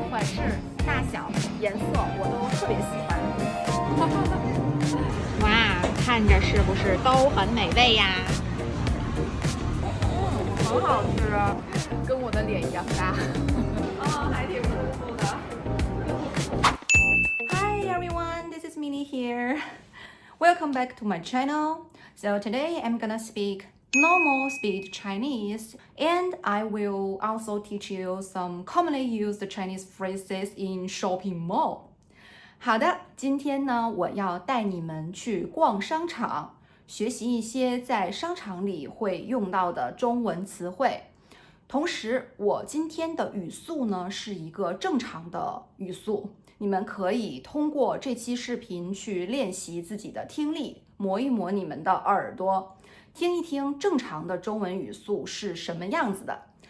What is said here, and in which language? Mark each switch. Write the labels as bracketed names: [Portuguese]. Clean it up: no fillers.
[Chinese] 款式、大小、颜色我都特别喜欢。哇，看着是不是都很美味呀？很好吃，跟我的脸一样大。还挺舒服的。 [English] Hi everyone, this is Minnie here. Welcome back to my channel. So today I'm gonna speak normal speed Chinese, and I will also teach you some commonly used Chinese phrases in shopping mall. [Chinese] 好的，今天呢，我要带你们去逛商场，学习一些在商场里会用到的中文词汇。同时，我今天的语速呢是一个正常的语速，你们可以通过这期视频去练习自己的听力，磨一磨你们的耳朵，听一听正常的中文语速是什么样子的。